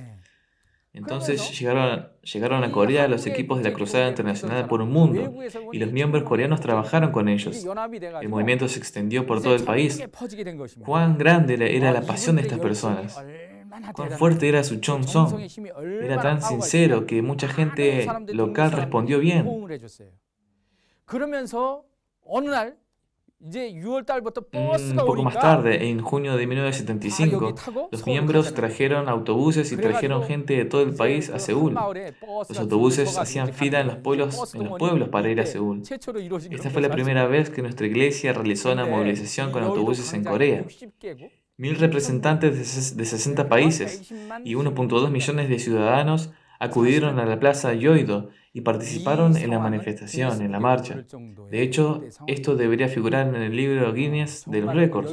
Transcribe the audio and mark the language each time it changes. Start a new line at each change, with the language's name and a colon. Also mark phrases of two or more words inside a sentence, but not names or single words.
Spanish: Entonces llegaron a Corea los equipos de la Cruzada Internacional por un Mundo y los miembros coreanos trabajaron con ellos. El movimiento se extendió por todo el país. Cuán grande era la pasión de estas personas. Cuán fuerte era su Chong-song. Era tan sincero que mucha gente local respondió bien.
Korean: 그러면서 어느 날 이제 6월 달부터
Spanish: Un
Korean: 버스가
Spanish: poco más
Korean: 오니까
Spanish: tarde, en junio de
Korean: 다 여기
Spanish: 1975,
Korean: 타고
Spanish: los
Korean: 서울
Spanish: miembros
Korean: 가잖아요.
Spanish: trajeron autobuses y trajeron
Korean: 그래가지고
Spanish: gente de todo el
Korean: 이제
Spanish: país a
Korean: 그 한
Spanish: Seúl.
Korean: 마을에
Spanish: Los
Korean: 버스가 줄을
Spanish: autobuses
Korean: 서가지고
Spanish: hacían
Korean: 이제
Spanish: fila
Korean: 가는 거예요. 이게 버스
Spanish: en los
Korean: 동원이
Spanish: pueblos para ir a
Korean: 이때
Spanish: Seúl.
Korean: 최초로 이루어진
Spanish: Esta
Korean: 그런
Spanish: fue la
Korean: 거예요,
Spanish: primera
Korean: 사실은.
Spanish: vez que nuestra iglesia realizó una
Korean: 근데
Spanish: movilización
Korean: 이
Spanish: con
Korean: 여의도
Spanish: autobuses en
Korean: 광장이
Spanish: Corea.
Korean: 60개국
Spanish: 1.000 representantes de 60 países y 1.2 millones de ciudadanos acudieron a la plaza Yoido y participaron en la manifestación, en la marcha. De hecho, esto debería figurar en el libro Guinness de los récords.